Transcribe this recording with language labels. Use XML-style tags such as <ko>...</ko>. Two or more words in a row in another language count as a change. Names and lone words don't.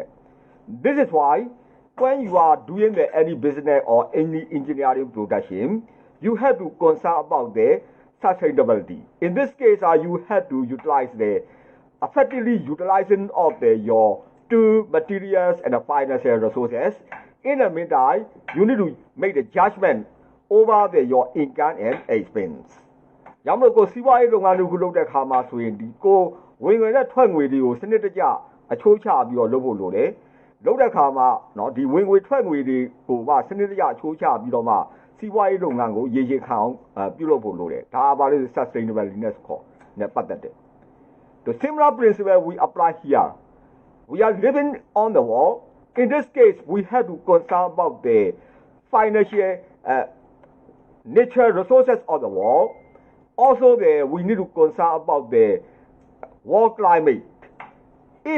<en>This is why when you are doing any business or any engineering production, you have to concern about the sustainability. In this case, you have to utilize effectively utilizing of your two materials and the financial resources. In the meantime, you need to make the judgment over your income and expense.</en> <my>ရမလို့ကိုစီးပွားရေးလုပ်ငန်းတစ်ခုလုပ်တဲ့အခါမှာဆိုရင်ဒီကိုဝင်ငွေနဲ့ထွက်ငွေတွေကိုစနစ်တကျအချိုးချပြီးတော့လုပ်ဖို့လိုတယ်လုပ်တဲ့အခါမှာเนาะဒီဝင်ငွေထွက်ငွေတွေကိုမှစနစ်တကျအချိုးချပြီးတော့မှစီးပွားရေးလုပ်ငန်းကိုရေရှည်ခံအောင်ပြုလုပ်ဖို့လိုတယ်ဒါပါလေ sustainability နဲ့ပတ်သက်တယ်</my> <en>The similar principle we apply here we are living on the world in this case we have to concern about the financial natural resources of the world also we need to concern about the world climate if</en>